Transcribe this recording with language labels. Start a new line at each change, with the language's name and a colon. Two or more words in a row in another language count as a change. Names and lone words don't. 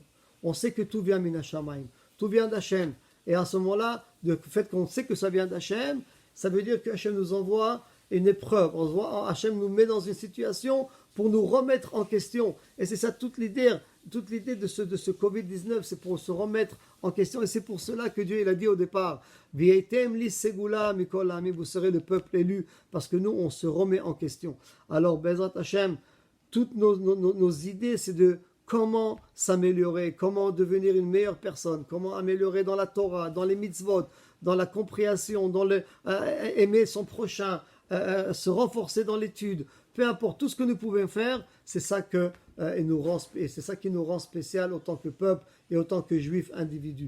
French: On sait que tout vient
Hebrew: מן השמים,
French: tout vient d'Hachem. Et à ce moment-là, le fait qu'on sait que ça vient d'Hachem, ça veut dire que Hachem nous envoie une épreuve. Hachem nous met dans une situation pour nous remettre en question. Et c'est ça toute l'idée de ce Covid-19, c'est pour se remettre en question. Et c'est pour cela que Dieu il a dit au départ,
Hebrew: והייתם לי סגולה מכל העמים,
French: vous serez le peuple élu, parce que nous, on se remet en question. Alors,
Hebrew: בעזרת השם,
French: toutes nos idées, c'est de comment s'améliorer, comment devenir une meilleure personne, comment améliorer dans la Torah, dans les mitzvot, dans la compréhension, dans aimer son prochain, se renforcer dans l'étude, peu importe tout ce que nous pouvons faire, c'est ça c'est ça qui nous rend spécial autant que peuple et autant que juifs individus.